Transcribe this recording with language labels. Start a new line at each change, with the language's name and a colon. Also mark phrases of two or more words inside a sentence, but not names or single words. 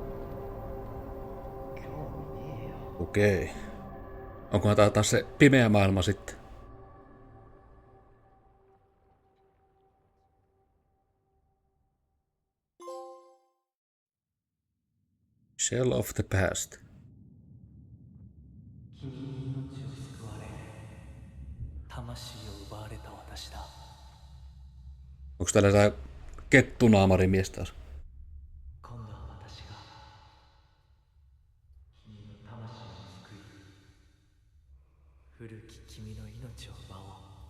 Japanese: 興味ねえよ。
Finnish: Okei. Onkohan tää taas se pimeä maailma sitten?
English: Shell of the past.
Japanese: 君に命を救われ魂を奪われた私だ。
Finnish: Onks täällä tää kettunaamarimies taas?
Japanese: 今度は私が君の魂を救い古き君の命を奪おう。